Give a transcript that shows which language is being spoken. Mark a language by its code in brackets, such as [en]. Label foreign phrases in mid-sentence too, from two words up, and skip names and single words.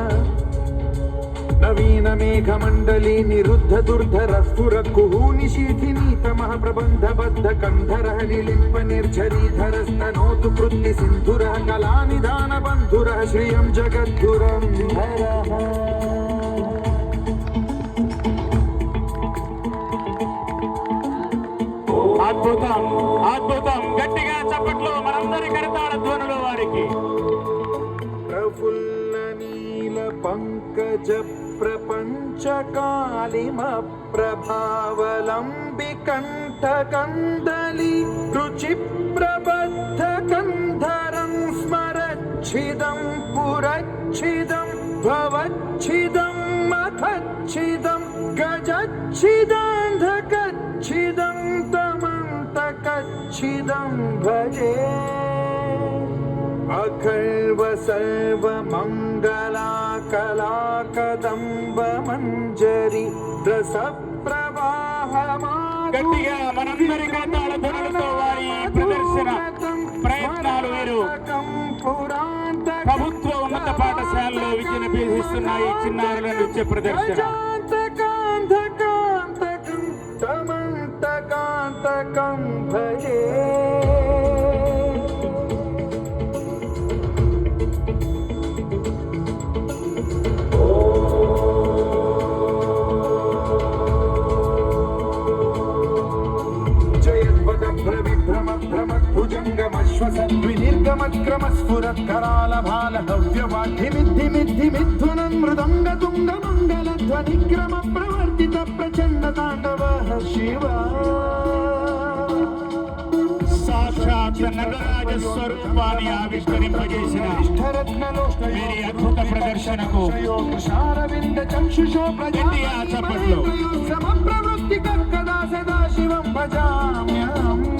[sa] नवीन मेघमण्डली निरुद्ध दुर्धर स्फुर कुहूनि शीथिनी तमः प्रबन्ध बद्ध कन्धरः निलिम्प निर्झरीधर स्तनोतु कृत्ति सिन्धुरः कलानिधान बन्धुरः श्रियं जगद्धुरं धरः [te] అద్భుతం అద్భుతం గట్టిగా చప్పట్లు మనందరి కరతాళ ధ్వనులు వారికి [sa] ప్రఫుల్ల నీల పంకజ ప్రపంచ కాళిమ ప్రభావలంబి కంఠ కందలి రుచి ప్రబద్ధ కంధరం స్మరచ్చిదం పురచ్చిదం భవచ్చిదం మఖచ్చిదం గజచ్చిదాంధకచ్చిదం तमन्तकच्छिदं भजे अखर्व सर्व मंगला कला कदम्ब मंजरी रस प्रवाह [te] గట్టిగా మనందరి కరతాళ ధ్వనులతో వారి ప్రదర్శన ప్రయత్నాలు వీరు ప్రభుత్వ ఉన్నత పాఠశాలలో విద్యను అభ్యసిస్తున్నాయి చిన్నారుల నృత్య ప్రదర్శన [sa] तमन्तकान्तकं भजे जयद्वद भ्रविभ्रम भ्रमद्भुजङ्गमश्वसद्विनिर्गमक्रमस्फुरत् करालभाल हव्यवाद्धिमिद्धिमिद्धिमिद्धुनं मृदङ्गतुङ्गमङ्गलध्वनिक्रम प्रवर्तित प्रचण्ड ताण्डवः शिव [te] సాక్షాత్ నటరాజ స్వరూపాన్ని ఆవిష్కరింపజేసిన వీరి అద్భుత ప్రదర్శనకు ఇండియా చప్పట్లు [sa] సమప్రవృత్తి కదా సదాశివం భజామ్యహం